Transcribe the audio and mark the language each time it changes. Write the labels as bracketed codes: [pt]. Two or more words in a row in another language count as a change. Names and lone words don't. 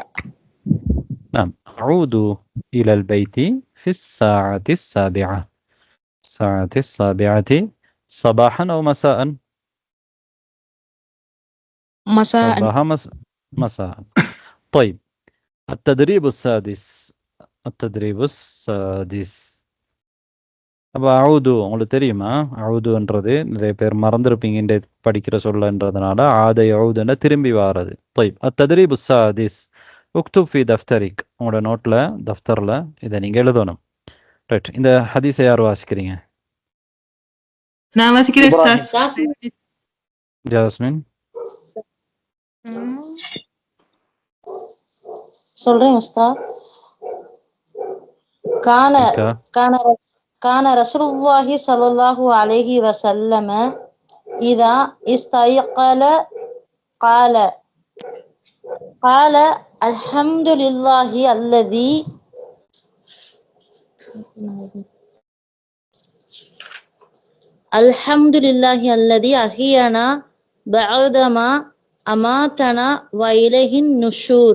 [ar] نعم أعود إلى البيت في الساعة السابعة. الساعة السابعة صباحا أو مساء؟ مساء. صباحا مساء. طيب التدريب السادس. التدريب السادس. [ta] அப்போ அவுது உங்களுக்கு தெரியுமா? அவுதுன்றது நிறைய பேர் மறந்துருப்பீங்க இந்த படிக்கிற சொல்லன்றதுனால ஆதை அவுதுன்னா திரும்பி வாரது. [ar] طيب التدريب السادس اكتب في دفترك. [ta] உங்களோட நோட்ல தஃப்தர்ல இதை நீங்க எழுதணும். ரைட். இந்த ஹதீஸை யார் வாசிக்கிறீங்க? நான் வாசிக்கிறேன் உஸ்தாஸ். ஜாஸ்மின் சொல்றேன் உஸ்தாத். [ar] كان رسول الله صلى الله عليه وسلم إذا استيقظ قال الحمد لله الذي أحيانا بعدما أماتنا وإليه النشور.